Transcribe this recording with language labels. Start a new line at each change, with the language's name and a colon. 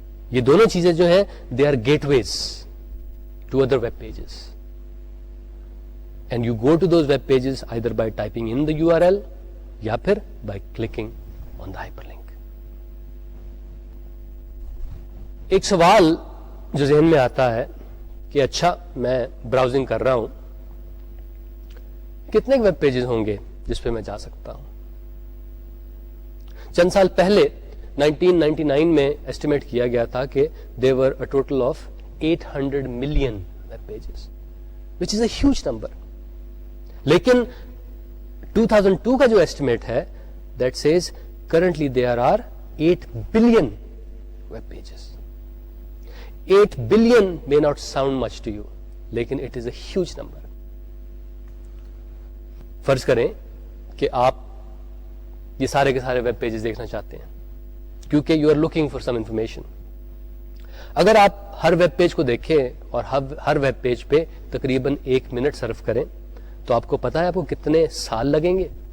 Urdu: یہ دونوں چیزیں جو ہیں
English: they are gateways to other web pages, and you go to those web pages either by typing in the URL
Urdu: یا پھر
English: By clicking on the hyperlink.
Urdu: ایک سوال جو ذہن میں آتا ہے کہ اچھا میں براؤزنگ کر رہا ہوں, کتنے ویب پیجز ہوں گے جس پہ میں جا سکتا ہوں. چند سال پہلے 1999 میں ایسٹیمیٹ کیا گیا تھا کہ
English: there were a total of 800 million web pages, which is a huge number.
Urdu: لیکن 2002 کا جو ایسٹیمیٹ ہے
English: that says currently there are 8 billion web pages. 8 billion may not sound much to you,
Urdu: لیکن
English: it is a huge number.
Urdu: فرض کریں کہ آپ یہ سارے کے سارے ویب پیجز دیکھنا چاہتے ہیں کیونکہ
English: You are looking for some information.
Urdu: اگر آپ ہر ویب پیج کو دیکھیں اور ہر ویب پیج پہ تقریباً 1 منٹ صرف کریں تو آپ کو پتا ہے آپ کو کتنے سال لگیں گے.